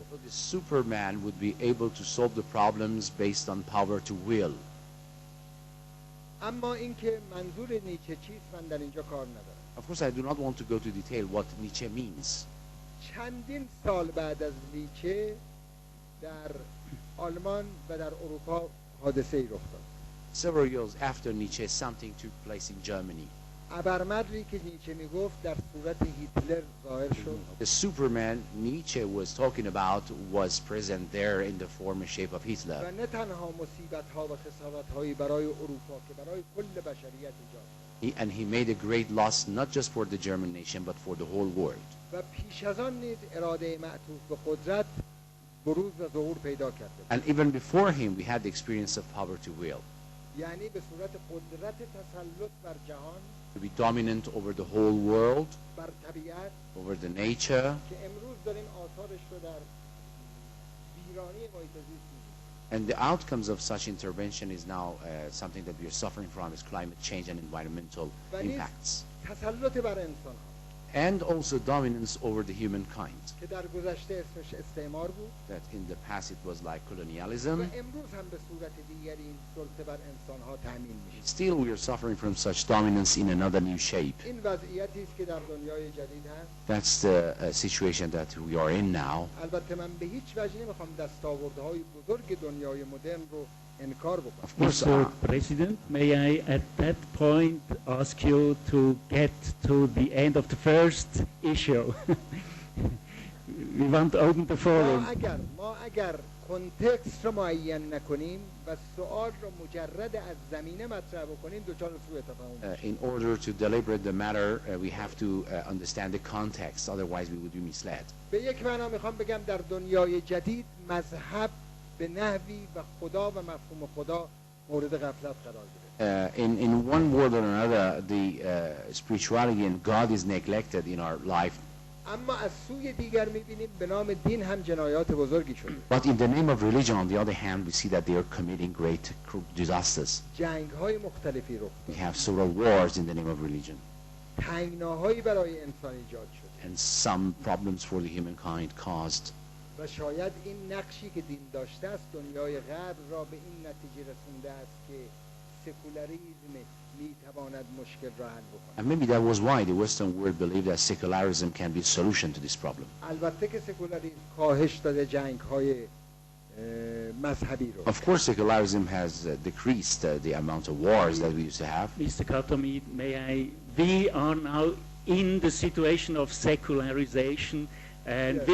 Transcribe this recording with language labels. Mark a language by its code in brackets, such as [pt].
[en] So the Superman would be able to solve the problems based on power to will. [fa] اما اینکه منظور نیچه چیست من در اینجا کار ندارم. [en] Of course, I do not want to go to detail what Nietzsche means. [fa] چندین سال بعد از نیچه در آلمان و در اروپا حادثه‌ای رخ داد. [en] Several years after Nietzsche, something took place in Germany. [fa] ابرمدری که نیچه میگفت در صورت هیتلر ظاهر شد. [en] The Superman Nietzsche was talking about was present there in the form and shape of Hitler. [fa] و نه تنها مصیبت‌ها و خسارت‌هایی برای اروپا که برای کل بشریت ایجاد. [en] And he made a great loss not just for the German nation but for the whole world. [fa] و پیش از آن نیز اراده معطوف به قدرت بروز و ظهور پیدا کرده. [en] And even before him we had the experience of power to will. [fa] یعنی به صورت قدرت تسلط بر جهان، [en] To be dominant over the whole world, [fa] بر طبیعت، [en] over the nature, [fa] که امروز داریم آثارش رو در ویرانی محیط زیست می‌بینیم. [en] and the outcomes of such intervention is now something that we are suffering from is climate change and environmental impacts. [fa] تسلط بر انسان‌ها [en] And also dominance over the humankind. [fa] که در گذشته اسمش استعمار بود [en] That in the past it was like [fa] و [en] colonialism. [fa] امروز هم به صورت دیگری این سلطه بر انسان‌ها تأمین میشه. [en] Still we are suffering from such dominance in another new shape. [fa] این وضعیتی است که در دنیای جدید هست. [en] That's the situation that we are in now. [fa] البته من به هیچ وجه نمیخوام دستاوردهای بزرگ دنیای مدرن رو انکار بکنم. [en] Of course, Mr. President, may I at that point ask you to get to the end of the first issue? We want to open the forum. [fa] ما اگر کنتکست رو معین نکنیم و سوال رو مجرد از زمینه مطرح بکنیم دچار سوء تفاهم. [en] In order to deliberate the matter, we have to understand the context, otherwise we would be misled. [fa] به یک معنا میخوام بگم در دنیای جدید مذهب به نحوی و خدا و مفهوم خدا مورد غفلت قرار گرفت. [en] In one word or another, the spirituality and God is neglected in our life. [fa] اما از سوی دیگر میبینیم به نام دین هم جنایات بزرگی شده. [en] But in the name of religion, on the other hand, we see that they are committing great disasters. [fa] جنگ‌های مختلفی رخ [en] We have several wars in the name of religion. [fa] تنگناهایی برای انسان ایجاد شده. [en] And some problems for the humankind caused. [fa] و شاید این نقشی که دین داشته است دنیای غرب را به این نتیجه رسونده است که سکولاریسم میتواند مشکل را حل بکند. [en] And maybe that was why the Western world believed that secularism can be a solution to this problem. [fa] البته که سکولاریسم کاهش داده جنگ‌های مذهبی رو. [en] Of course, secularism has decreased the amount of wars that we used to have. Mr. Khatami, we are now in the situation of secularization, and